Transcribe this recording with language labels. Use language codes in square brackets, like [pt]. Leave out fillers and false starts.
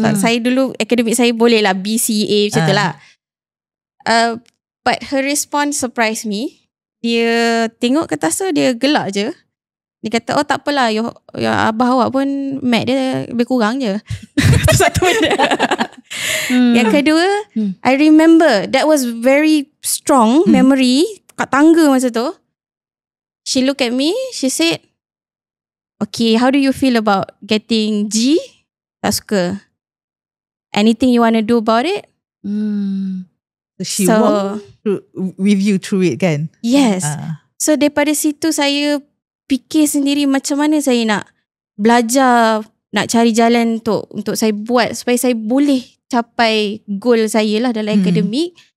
[ms] Saya dulu akademik saya boleh lah B, C, A macam tu lah. [en] But her response surprised me. [ms] Dia tengok kertas tu, dia gelak je. Dia kata, oh tak apalah, abah awak pun mat dia lebih kurang je. Itu satu benda. Yang kedua, [en] I remember that was very strong memory [ms] kat tangga masa tu. [en] She looked at me, she said, okay, how do you feel about getting G? [ms] Tak suka. [en] Anything you want to do about it? So she walked with you through it kan? Yes. [ms] So daripada situ saya fikir sendiri macam mana saya nak belajar, nak cari jalan untuk saya buat supaya saya boleh capai goal saya lah dalam akademik.